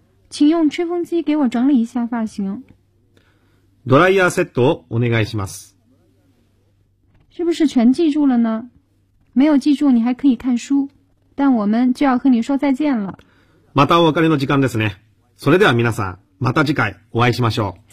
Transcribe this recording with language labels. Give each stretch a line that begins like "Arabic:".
Chinese: 请用吹风机给我整理一下发型。
Japanese: ドライヤーセットをお願いします。
Chinese: 是不是全记住了呢？没有记住，你还可以看书。但我们就要和你说再见了。
Japanese: またお別れの時間ですね。それでは皆さん、また次回お会いしましょう。